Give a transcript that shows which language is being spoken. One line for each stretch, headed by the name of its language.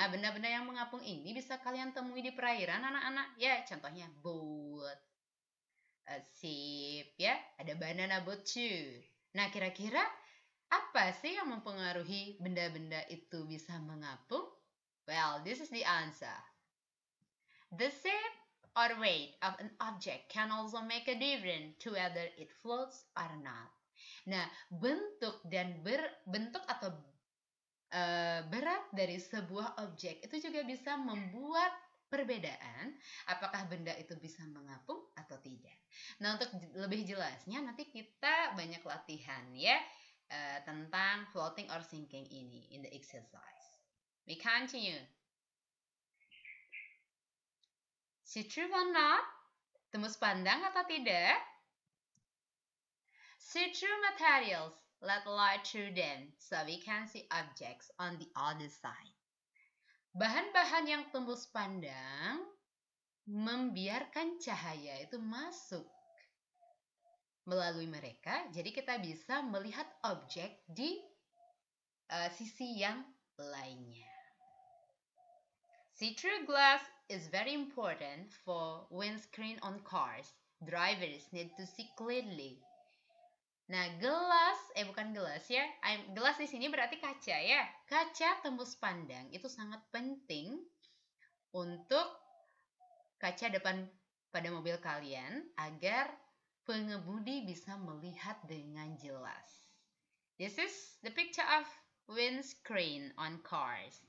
Indonesian: Nah, benda-benda yang mengapung ini bisa kalian temui di perairan, anak-anak. Ya, contohnya boat, ship, ya. Ada banana boat too. Nah, kira-kira apa sih yang mempengaruhi benda-benda itu bisa mengapung?
English: Well, this is the answer. The shape or weight of an object can also make a difference to whether it floats or not.
Indonesian: Nah, bentuk atau berat dari sebuah objek itu juga bisa membuat perbedaan apakah benda itu bisa mengapung atau tidak. Nah, untuk lebih jelasnya nanti kita banyak latihan ya tentang floating or sinking ini
English: in the exercise. We continue. See through or not?
Indonesian: Tembus pandang atau tidak?
English: See-through materials let light through them so we can see objects on the other side.
Indonesian: Bahan-bahan yang tembus pandang membiarkan cahaya itu masuk melalui mereka, jadi kita bisa melihat objek di sisi yang lainnya.
English: See-through glass is very important for windscreen on cars. Drivers need to see clearly.
Indonesian: Nah, bukan gelas ya. Gelas di sini berarti kaca ya. Kaca tembus pandang itu sangat penting untuk kaca depan pada mobil kalian agar pengemudi bisa melihat dengan jelas.
English: This is the picture of windscreen on cars.